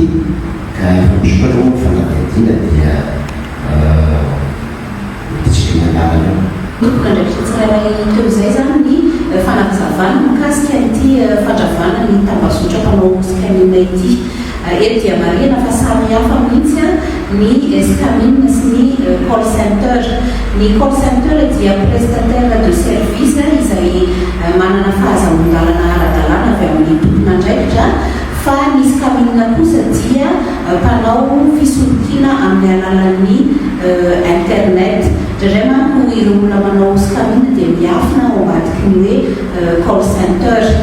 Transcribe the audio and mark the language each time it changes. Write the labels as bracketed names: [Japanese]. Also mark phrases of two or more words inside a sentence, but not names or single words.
[Malagasy] Ka efa misokatra moa fanadihadiana dia tsika mianarana eo. Nopoka ndraikitra tsirairay teo izay zany ny fanazavana mikasika ity fandravana ny tambazotra mpanao skamina ity. Eto dia marina fa samy hafa mihitsy ny skamina sy ny [English] call center. [Malagasy] Ny [English] call center [Malagasy] dia [French] prestataire de service [Malagasy] izay manana fahazamon-dalana ara-dalàna avy amin'ny tompona ndraikitra. Fa ny skamina kosa dia mpanao fisolokiana amin'ny alalan'ny internet. Indrindray manko ireo olona manao skamina dia miafina ao ambadiky ny hoe [English] call center.